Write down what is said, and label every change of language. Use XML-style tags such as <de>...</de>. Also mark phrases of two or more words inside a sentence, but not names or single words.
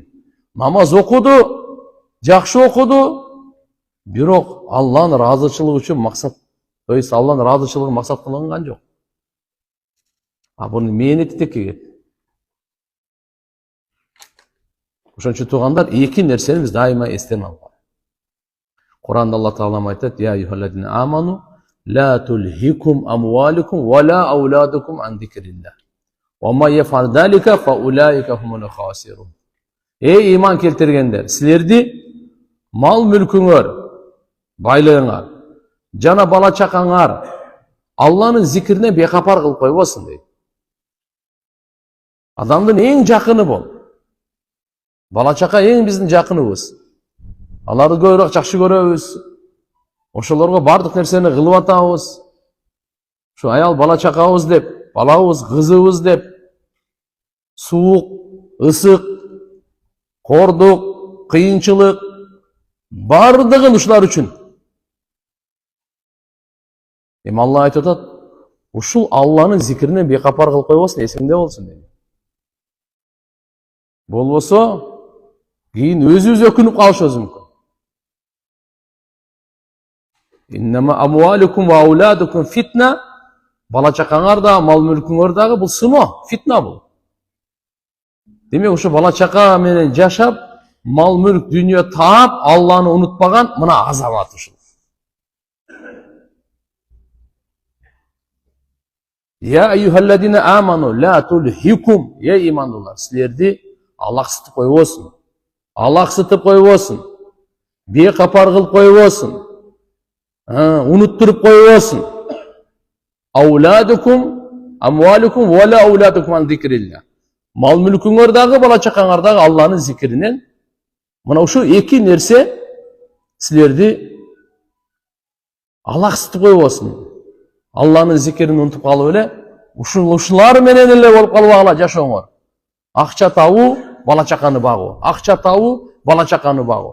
<ky>Намаз окуду, жакшы окуду, бирок Алланын ыраазычылыгы үчүн максат,</ky> <ru>то есть</ru> <ky>Алланын ыраазычылыгын максат кылынган жок. Бунун мээнети текке кетти. Ошон үчүн тугандар, эки нерсени биз дайыма эстен алган. Куранда Алла Таала айтат:</ky> <ar>"يا أيها الذين آمنوا لا تلهكم أموالكم ولا أولادكم عن ذكر الله. ومن يفعل ذلك فأولئك هم الخاسرون."</ar> <ky>Эй иман келтиргендер, силерди мал мүлкүңөр, байлыгыңар, жана бала чакаңар Алланын зикиринен бейкапар кылып койбосун дейт. Адамдын эң жакыны бол. Бала чака эң биздин жакыныбыз. Аларды көбүрөөк жакшы көрөбүз. Ошолорго бардык нерсени кылып атабыз. Шу аял бала чакабыз деп, балабыз, кызыбыз деп, суук, ысык, кордук, кыйынчылык бардыгын ушулар үчүн. Эми Алла айтып атат, ушул Алланын зикиринен бейкапар кылып койбосун, эсиңде болсун дейт. Болбосо, кийин өзүбүз өкүнүп калышыбыз мүмкүн.</ky> <ar>إنما أموالكم وأولادكم فتنة.</ar> <ky>Бала чакаңар да, мал мүлкүңөр дагы бул сыноо, фитна бул. Демек, ушу бала чака менен жашап, мал мүлк дүйнө таап, Алланы унутпаган мына азамат ушул.</ky> <ar>يا أيها الذين آمنوا لا تلهكم.</ar> <ky>Я имандуулар, силерди алаксытып койбосун. Алаксытып койбосун. Бейкапар кылып койбосун. Унуттуруп койбосун.</ky> <ar>أولادكم أموالكم ولا أولادكم عن ذكر الله.</ar> <ky>Мал мүлкүңөр дагы, бала чакаңар дагы Алланын зикиринен. Мына ушу эки нерсе силерди алаксытып койбосун. Алланын зикирин унутуп калып эле, ушулар менен эле болуп калбагыла жашооңор. Акча табуу, бала чаканы багуу. Акча табуу, бала чаканы багуу.</ky>